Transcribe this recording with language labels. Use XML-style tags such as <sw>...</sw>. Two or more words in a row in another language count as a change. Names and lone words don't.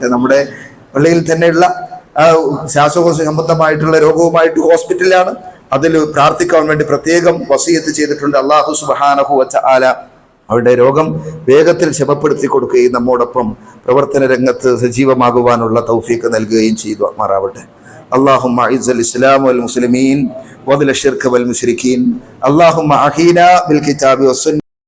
<ml>നമ്മുടെ പള്ളിയിൽ തന്നെയുള്ള ശ്വാസകോശ സംബന്ധമായിട്ടുള്ള രോഗവുമായിട്ട് ഹോസ്പിറ്റലിലാണ്, അതിൽ പ്രാർത്ഥിക്കാൻ വേണ്ടി പ്രത്യേകം വസിയത്ത് ചെയ്തിട്ടുണ്ട്.</ml> <ar>الله سبحانه وتعالى</ar> <ml>അവരുടെ രോഗം വേഗത്തിൽ ശമപ്പെടുത്തി കൊടുക്കുകയും നമ്മോടൊപ്പം പ്രവർത്തന രംഗത്ത് സജീവമാകുവാനുള്ള തൗഫീഖ് നൽകുകയും ചെയ്തു മാറാവട്ടെ.</ml> <ar>اللهم اعز الاسلام والمسلمين واذل الشرك والمشركين اللهم احينا بالكتاب والسنه</ar>